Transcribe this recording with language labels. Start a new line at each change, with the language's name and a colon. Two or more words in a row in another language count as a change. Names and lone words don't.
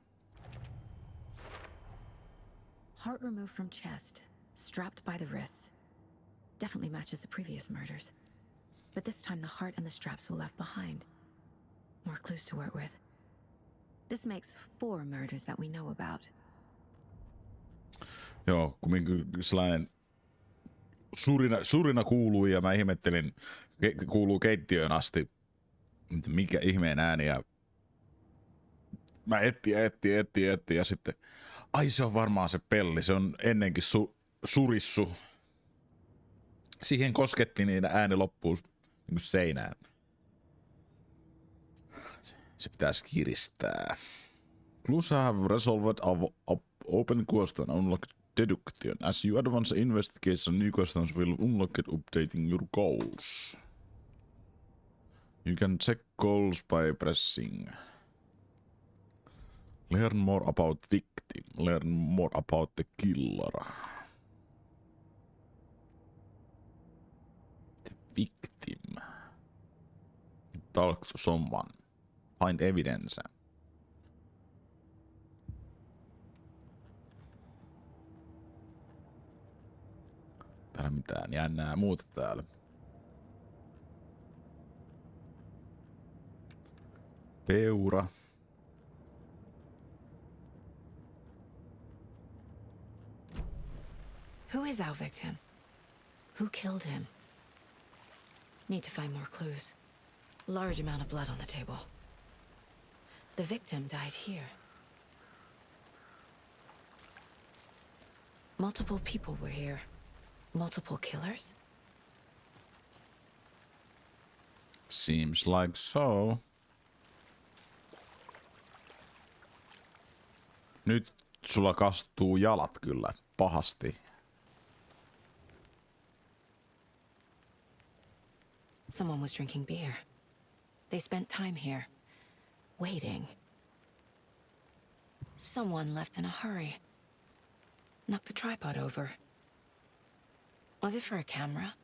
English: Heart removed from chest, strapped by the wrists. Definitely matches the previous murders. But this time the heart and the straps were left behind. More clues to work with. This makes 4 murders that we know about.
Finnish: Joo, kumminkin sellainen surina kuuluu ja mä ihmettelin, kuuluu keittiöön asti, mikä ihmeen ääni ja mä etsin ja sitten, ai se on varmaan se pelli, se on ennenkin surissu. Siihen koskettiin niin ääni loppuu niin seinään. Se pitäisi kiristää.
English: Clues have resolved open question unlock deduction. As you advance investigation, new questions will unlock it, updating your goals. You can check goals by pressing. Learn more about victim. Learn more about the killer. The victim. Talk to someone. Find evidence.
Finnish: Täällä mitään jännää muuta täällä. Peura.
English: Who is our victim? Who killed him? Need to find more clues. Large amount of blood on the table. The victim died here. Multiple people were here. Multiple killers? Seems like so.
Finnish: Nyt sulla kastuu jalat kyllä pahasti.
English: Someone was drinking beer. They spent time here, waiting. Someone left in a hurry. Knocked the tripod over. Was it for a camera?